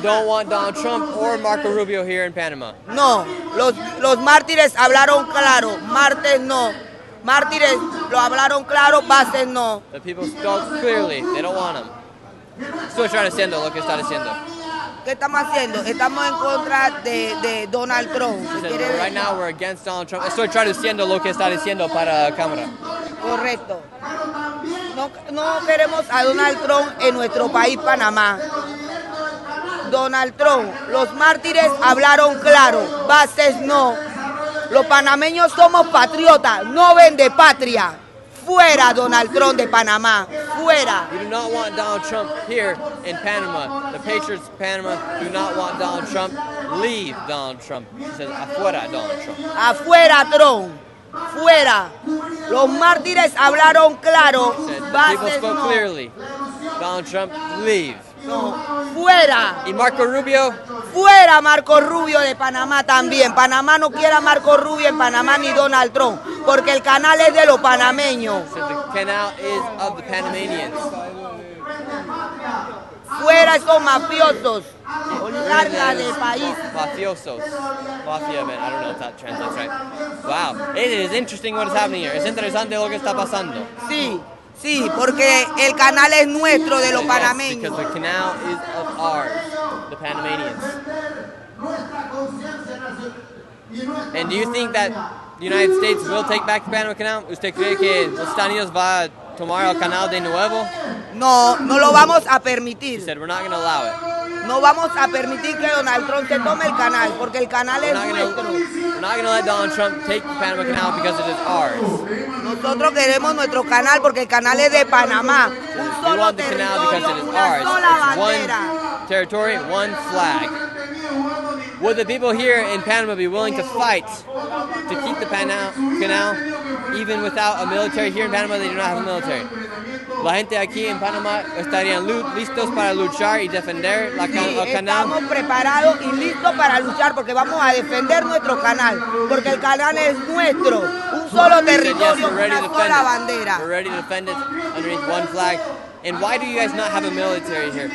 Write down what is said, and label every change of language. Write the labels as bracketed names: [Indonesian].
[English] We don't want Donald Trump or Marco Rubio here in Panama. [Spanish] No, los mártires hablaron claro, martes no. Mártires lo hablaron claro, bases no. [English] The people spoke clearly. They don't want him. [Spanish] Estoy haciendo lo que está diciendo. ¿Qué estamos haciendo? Estamos en contra de Donald Trump. [English] Right now we're against Donald Trump. [Spanish] Estoy traduciendo lo que está diciendo para la cámara. Correcto. No queremos a Donald Trump en nuestro país, Panamá. Donald Trump, los mártires hablaron claro, bases no. Los panameños somos patriotas, no vende patria. Fuera Donald Trump de Panamá, fuera. [English] We do not want Donald Trump here in Panama. The patriots of Panama do not want Donald Trump. Leave Donald Trump. He says, [Spanish] afuera Donald Trump. Afuera Trump, fuera. Los mártires hablaron claro, [English] people spoke clearly. Donald Trump, leave. [Spanish] No, fuera. ¿Y Marco Rubio? Fuera Marco Rubio de Panamá también. Panamá no quiere a Marco Rubio en Panamá ni Donald Trump, porque el canal es de los panameños. [English] So the canal is of the Panamanians. [Spanish] Fuera esos mafiosos. Larga del país. [English] Mafiosos. Mafia, man. I don't know if that translates right. Wow. It is interesting what is happening here. [Spanish] Es interesante lo que está pasando. Sí, porque el canal es nuestro, de los panameños. [English] Because the canal is of ours, the Panamanians. And do you think that the United States will take back the Panama Canal? [Spanish] ¿Usted cree que los Estados Unidos va a tomar el canal de nuevo? No lo vamos a permitir. [English] He said we're not going to allow it. [Spanish] No vamos a permitir que Donald Trump se tome el canal, porque el canal es nuestro. [English] We're not going to let Donald Trump take the Panama Canal because it is ours. [Spanish] Nosotros queremos nuestro canal porque el canal es de Panamá. Un solo territorio, una sola bandera. [English] One territory, one flag. Would the people here in Panama be willing to fight to keep the canal even without a military? Here in Panama they do not have a military. [Spanish] La gente aquí en Panamá estarían listos para luchar y defender el canal. Estamos preparados y listos para luchar porque vamos a defender nuestro canal, porque el canal es nuestro, un solo territorio, una sola bandera. [English] We're ready to defend it underneath one flag. And why do you guys not have a military here?